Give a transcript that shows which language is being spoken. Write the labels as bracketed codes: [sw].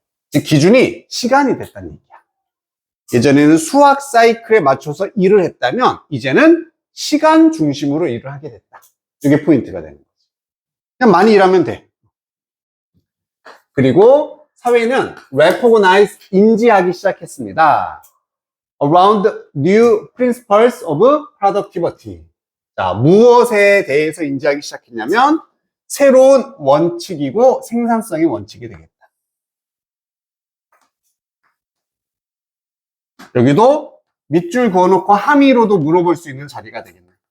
[ko] 즉 기준이 시간이 됐다는 얘기야. 예전에는 수학 사이클에 맞춰서 일을 했다면 이제는 시간 중심으로 일을 하게 됐다. 이게 포인트가 되는 거지. 그냥 많이 일하면 돼. 그리고 사회는 recognize, 인지하기 시작했습니다. [en] Around new principles of productivity. [ko] 자, 무엇에 대해서 인지하기 시작했냐면 새로운 원칙이고 생산성의 원칙이 되겠다. 여기도 밑줄 그어놓고 함의로도 물어볼 수 있는 자리가 되겠네.